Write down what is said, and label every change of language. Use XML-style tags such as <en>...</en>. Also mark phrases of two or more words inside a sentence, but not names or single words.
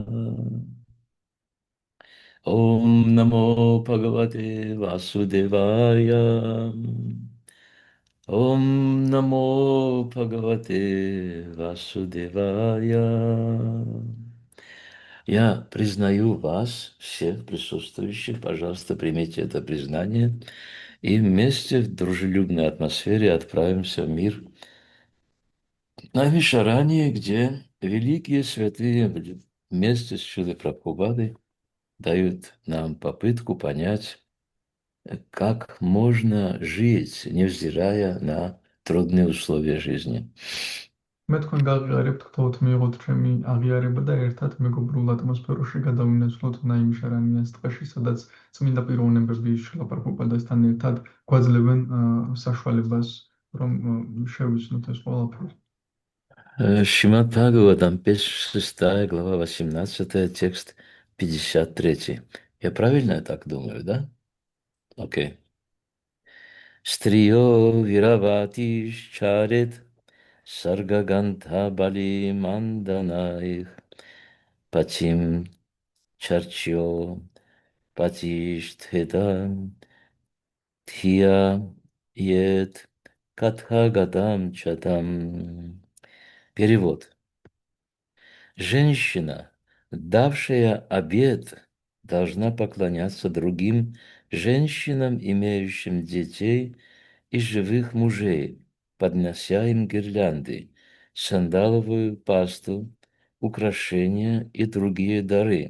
<sa>ॐ नमो भगवते वासुदेवाय. ॐ नमो भगवते वासुदेवाय.</sa> <ru>Я признаю вас, всех присутствующих, пожалуйста, примите это признание, и вместе в дружелюбной атмосфере отправимся в мир Намишарани, где великие святые вместе с Шрилой Прабхупадой дают нам попытку понять, как можно жить, невзирая на трудные условия жизни.</ru> <ka>მე თქვენ გაღიარებთ, გთხოვთ მიიღოთ ჩემი აღიარება და ერთად მეგობრულ ატმოსფეროში გადავინაცვლოთ ნაიმშარანიას ტყეში, სადაც წმინდა პიროვნებები შლაპარკობადასთან ერთად გვაძლევენ საშუალებას, რომ შევიცნოთ ეს ყველაფერი.</ka> <ru>Шримад Бхагаватам, 6 глава, 18, текст 53. Я правильно так думаю, да? Окей.</ru> <sa>स्त्रियो वीरवती चरित् स्रग्गन्ध बलि मण्डनैः पतिं चर्चो पतिष्ठेद ध्या एत कथागतं चतम्.</sa> <ru>Перевод. Женщина, давшая обет, должна поклоняться другим женщинам, имеющим детей и живых мужей, поднося им гирлянды, сандаловую пасту, украшения и другие дары.</ru>